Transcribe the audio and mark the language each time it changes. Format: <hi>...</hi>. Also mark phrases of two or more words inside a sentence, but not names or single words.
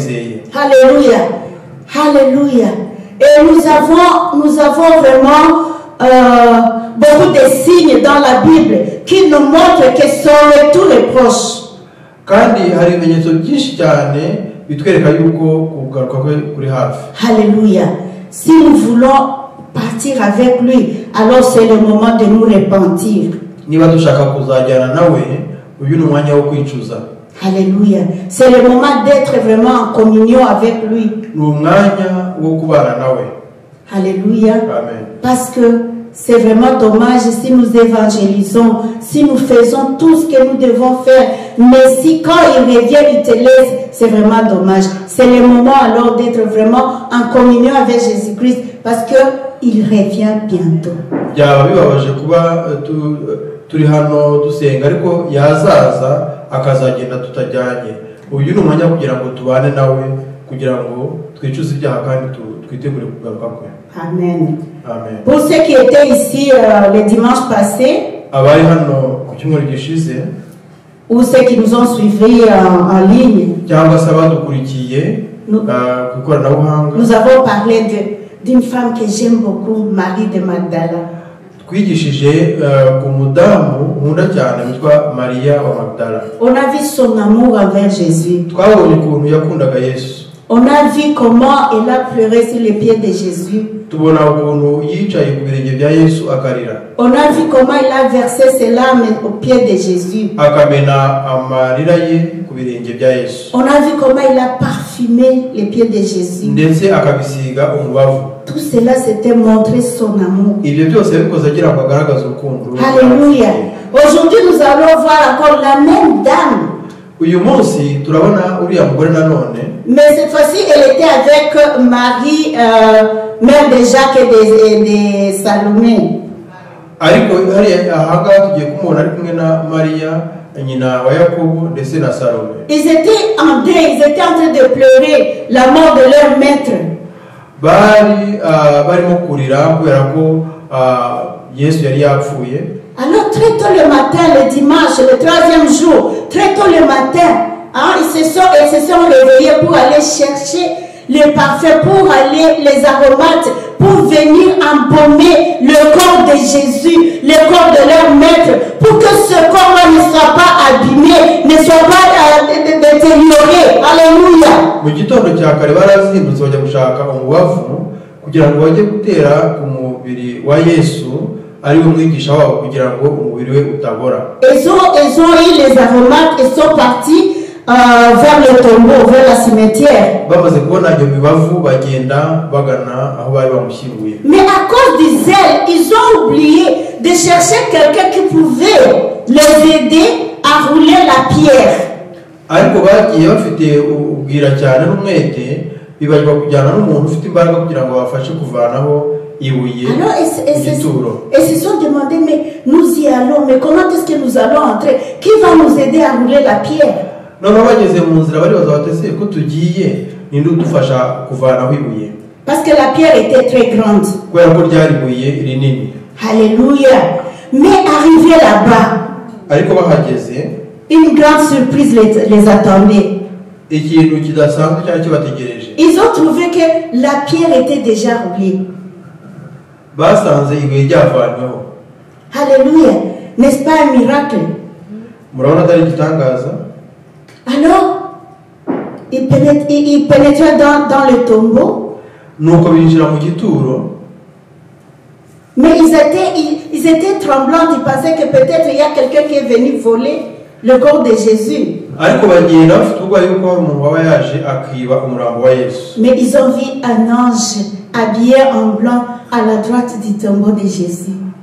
<fr>Alléluia. Alléluia. Et nous avons vraiment beaucoup de signes dans la Bible qui nous montrent que son retour est proche.</fr> <rw>kandi hari ibimenyetso byinshi cyane bitwereka yuko kugaruka kwe kuri hafi.</rw> <fr>Alléluia. Si nous voulons partir avec lui, alors c'est le moment de nous repentir.</fr> <rw>Niba dushaka kuzajyana nawe, uyu ni umwanya wo kwicuza.</rw> <fr>Alléluia. C'est le moment d'être vraiment en communion avec lui.</fr> <rw>Ni umwanya wo kubana nawe.</rw> <fr>Alléluia. Amen. Parce que c'est vraiment dommage si nous évangélisons, si nous faisons tout ce que nous devons faire, mais si quand il revient, il te laisse, c'est vraiment dommage. C'est le moment alors d'être vraiment en communion avec Jésus-Christ parce qu'il revient bientôt.</fr> <rw>Byaba bibabaje kuba turi hano dusenga ariko yazaza akazagenda tutajyanye. Uyu ni umwanya kugira ngo tubane nawe kugira ngo twicuze ibyaha kandi twitegure kugaruka kwe. Amen. Amen.</rw> <fr>Pour ceux qui étaient ici le dimanche passé,</fr> <rw>abari hano ku cyumweru gishize,</rw> <fr>ou ceux qui nous ont suivis en ligne,</fr> <rw>cyangwa se abadukurikiye ku ikoranabuhanga,</rw> <fr>nous avons parlé d'une femme que j'aime beaucoup, Marie de Magdala.</fr> <rw>twigishije ku mudamu nkunda cyane witwa Maria wa Magdala.</rw> <fr>On a vu son amour envers Jésus.</fr> <rw>Twabonye ukuntu yakundaga Yesu.</rw> <fr>On a vu comment elle a pleuré sur les pieds de Jésus.</fr> <rw>Tubona ukuntu yicaye ku birenge bya Yesu akarira.</rw> <fr>On a vu comment il a versé ses larmes aux pieds de Jésus.</fr> <rw>Akamena amarira ye ku birenge bya Yesu.</rw> <fr>On a vu comment il a parfumé les pieds de Jésus.</fr> <rw>Ndetse akabisiga umubavu.</rw> <fr>Tout cela c'était montrer son amour.</fr> <rw>Ibyo byose bikoze agira ngo agaragaze urukundo. Alléluia.</rw> <fr>Aujourd'hui nous allons voir encore la même dame.</fr> <rw>Uyu munsi turabona uriya mugore nanone.</rw> <fr>Mais cette fois-ci elle était avec Marie, mère de Jacques et de Salomé.</fr> <rw>Ariko hari ahangaha tugiye kumubona ari kumwe na Maria nyina wa Yakobo ndetse na Salome.</rw> <fr>Ils étaient en deuil, ils étaient en train de pleurer la mort de leur maître.</fr> <rw>barimo kurira kubera ko Yesu yari yapfuye.</rw> <fr>Alors très tôt le matin, le dimanche, le 3e jour, très tôt le matin, ils se sont réveillés pour aller chercher les parfums, pour aller les aromates, pour venir embaumer le corps de Jésus, le corps de leur maître, pour que ce corps-là ne soit pas abîmé, ne soit pas détérioré. Alléluia.</fr> <rw>Mu gitondo cya kare barazindutse bajya gushaka umubavu kugira ngo bajye gutera ku mubiri wa Yesu ari we mwigisha wabo kugira ngo umubiri we utabora.</rw> <fr>Ils ont eu les aromates et sont partis vers le tombeau, vers la cimetière.</fr> <rw>Bamaze kubona iyo mibavu bagenda bagana aho bari bamushyinguye.</rw> <fr>Mais à cause du zèle, ils ont oublié de chercher quelqu'un qui pouvait les aider à rouler la pierre.</fr> <rw>Ariko bagiye bafite ubwira cyane n'umwete bibajwa kujyana n'umuntu ufite imbaraga kugira ngo bafashe kuvanaho ibuye.</rw> <fr>Alors et se sont demandé, mais nous y allons, mais comment est-ce que nous allons entrer? Qui va nous aider à rouler la pierre?</fr> <rw>None bageze mu nzira baribaza batese ko tugiye ninde udufasha kuvanaho ibuye.</rw> <fr>Parce que la pierre était très grande.</fr> <rw>Kubera ko ryari ibuye rinini.</rw> <fr>Alléluia. Mais arrivé là-bas,</fr> <rw>ariko bahageze,</rw> <fr>une grande surprise les attendait.</fr> <rw>Ikintu kidasanzwe cyari kibategereje.</rw> <fr>Ils ont trouvé que la pierre était déjà roulée.</fr> <rw>Basanze ibuye ryavanyweho.</rw> <fr>Alléluia. N'est-ce pas un miracle?</fr> <rw>Murabona atari igitangaza?</rw> <fr>Alors, ils pénétraient dans le tombeau.</fr> <rw>Nuko binjira mu gituro.</rw> <fr>Mais ils étaient tremblants. Ils pensaient que peut-être il y a quelqu'un qui est venu voler le corps de Jésus. Mais ils ont vu un ange habillé en blanc à la droite du tombeau de Jésus.</fr>